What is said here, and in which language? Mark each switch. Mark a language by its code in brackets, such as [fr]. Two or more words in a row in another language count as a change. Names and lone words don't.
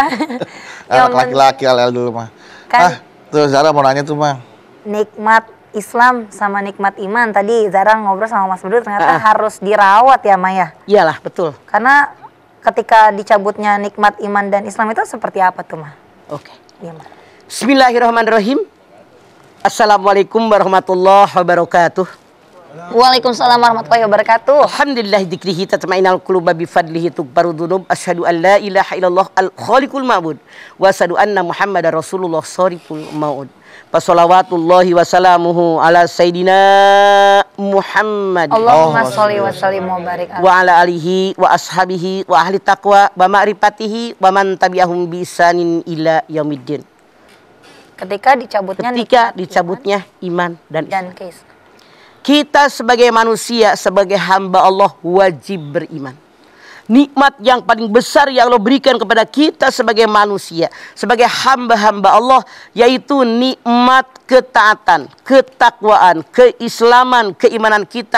[id] Anak laki-laki Al-Eldul mah. Kan Tuh Zara mau nanya tuh Bang. nikmat Islam sama nikmat iman tadi Zara ngobrol sama Mas Bedu ternyata harus dirawat ya Maya. Iyalah, betul. Karena ketika dicabutnya nikmat iman dan Islam itu seperti apa tuh Ma? Oke. Iya Ma. [ar] بسم الله الرحمن الرحيم. السلام عليكم ورحمة الله وبركاته. وعليكم السلام ورحمة الله وبركاته. الحمد لله ذكره تطمئن القلوب بفضله تكبر ذنوب. أشهد أن لا إله إلا الله الخالق المعبود وأشهد أن محمدا رسول الله الشريف الموعود. فصلوات الله وسلامه على سيدنا محمد اللهم صل وسلم وبارك وعلى آله وأصحابه وأهل تقوى ومعرفته ومن تبعهم بإحسان إلى يوم الدين. [id] Ketika dicabutnya Dicabutnya iman dan Islam. Kita sebagai manusia, sebagai hamba Allah wajib beriman. Nikmat yang paling besar yang Allah berikan kepada kita sebagai manusia, sebagai hamba-hamba Allah, yaitu nikmat ketaatan, ketakwaan, keislaman, keimanan kita.